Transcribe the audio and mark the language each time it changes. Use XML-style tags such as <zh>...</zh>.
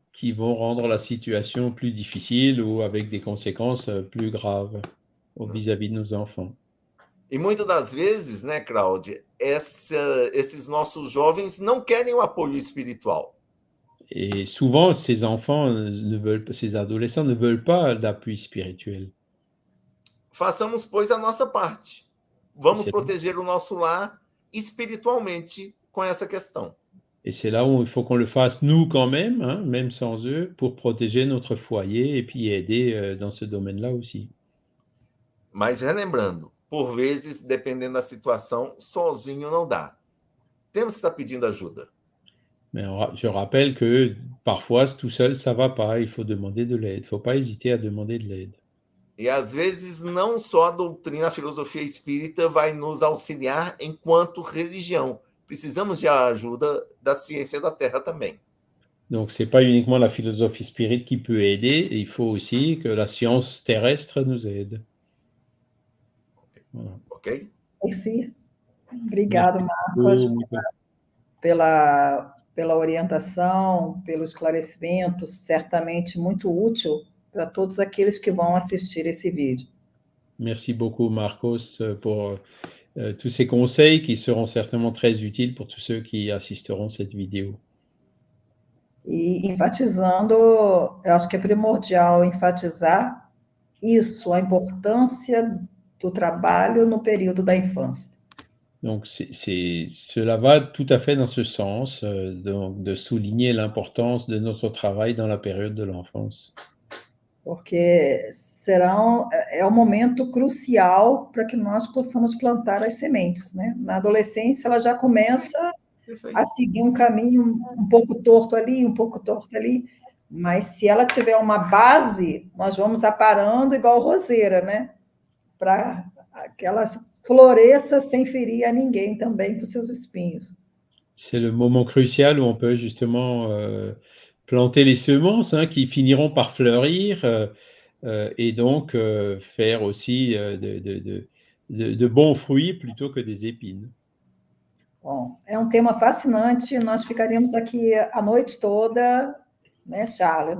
<fr>Qui vont rendre la situation plus difficile ou avec des conséquences plus graves vis-à-vis de nos enfants.</fr> <pt>E muitas das vezes, né, Cláudia, esses nossos jovens não querem o apoio espiritual.</pt> <fr>Et souvent, ces adolescents ne veulent pas d'appui spirituel.</fr> <pt>Façamos, pois, a nossa parte. Vamos proteger o nosso lar espiritualmente com essa questão.</pt> <fr>Et c'est là où il faut qu'on le fasse nous quand même, hein, même sans eux, pour protéger notre foyer et puis aider dans ce domaine-là aussi.</fr> <pt>Mas relembrando, por vezes, dependendo da situação, sozinho não dá. Temos que estar pedindo ajuda.</pt> <fr>Mais je rappelle que parfois, tout seul, ça va pas. Il faut demander de l'aide. Il ne faut pas hésiter à demander de l'aide.</fr> <pt>E às vezes não só a doutrina, a filosofia espírita vai nos auxiliar enquanto religião. Precisamos de ajuda da ciência da Terra também.</pt> <fr>Donc, ce n'est pas uniquement la philosophie spirite qui peut aider, il faut aussi que la science terrestre nous aide. Voilà. Ok? Merci.</fr> <pt>Obrigado, Marcos, pela orientação, pelo esclarecimento, certamente muito útil para todos aqueles que vão assistir esse vídeo.</pt> <fr>Merci beaucoup, Marcos, pour tous ces conseils qui seront certainement très utiles pour tous ceux qui assisteront à cette vidéo.</fr> <pt>E enfatizando, eu acho que é primordial enfatizar isso, a importância do trabalho no período da infância.</pt> <fr>Donc, cela va tout à fait dans ce sens, de souligner l'importance de notre travail dans la période de l'enfance.</fr> <pt>Porque é um momento crucial para que nós possamos plantar as sementes, né? Na adolescência, ela já começa a seguir um caminho um pouco torto ali, um pouco torto ali, mas se ela tiver uma base, nós vamos aparando igual roseira, né? Para que ela floresça sem ferir a ninguém também com seus espinhos.</pt> <fr>C'est le moment crucial où on peut justement planter les semences qui finiront par fleurir et donc faire aussi de bons fruits plutôt que des épines.</fr> <pt>Bom, é um tema fascinante, nós ficaríamos aqui a noite toda, né, Charles?</pt>